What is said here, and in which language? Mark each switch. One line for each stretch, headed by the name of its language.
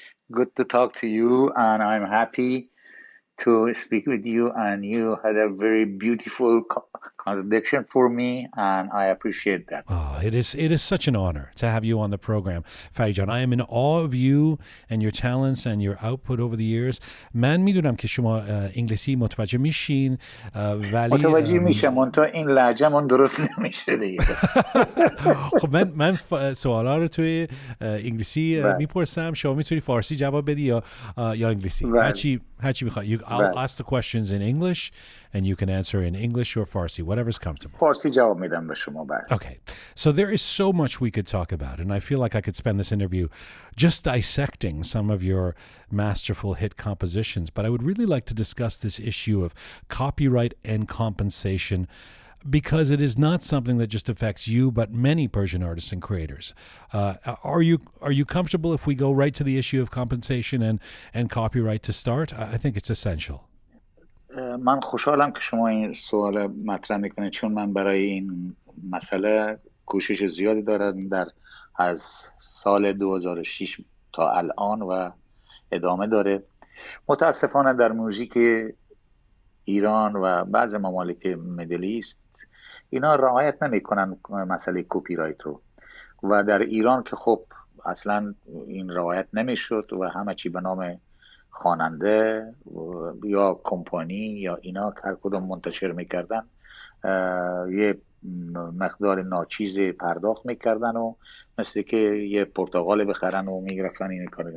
English: Good to talk to you, and I'm happy to speak with you, and you had a very beautiful contradiction for me, and I appreciate that. Oh, it is such an honor to have you on the program, Farid Jan. I am in awe of you and your talents and your output over the years.
Persian: من میدونم که شما انگلیسی متوجه میشین ولی متوجه میشم اون تا این لهجه‌مون درست نمیشه دیگه. خب من سوالا رو توی انگلیسی میپرسم، شما میتونی فارسی جواب بدی یا انگلیسی. هرچی میخوای.
English: I'll ask the questions in English and you can answer in English or Farsi, whatever's comfortable.
Persian: فارسی جواب میدم به شما بعد.
English: Okay. So there is so much we could talk about, and I feel like I could spend this interview just dissecting some of your masterful hit compositions, but I would really like to discuss this issue of copyright and compensation, because it is not something that just affects you, but many Persian artists and creators. Are you comfortable if we go right to the issue of compensation and copyright to start? I think it's essential.
Persian: من خوشحالم که شما این سوال مطرح میکنید، چون من برای این مسئله کوشش زیادی دارم از سال 2006 تا الان و ادامه داره. متاسفانه در موزیک ایران و بعض ممالک مدل ایست اینا رعایت نمیکنن مسئله کپی رایت رو، و در ایران که خب اصلا این رعایت نمیشد و همه چی به نام خواننده یا کمپانی یا اینا هر کدوم منتشر میکردن یه مقدار ناچیز پرداخت میکردن و مثل که یه پرتقال بخرن و میگرفتن این کار.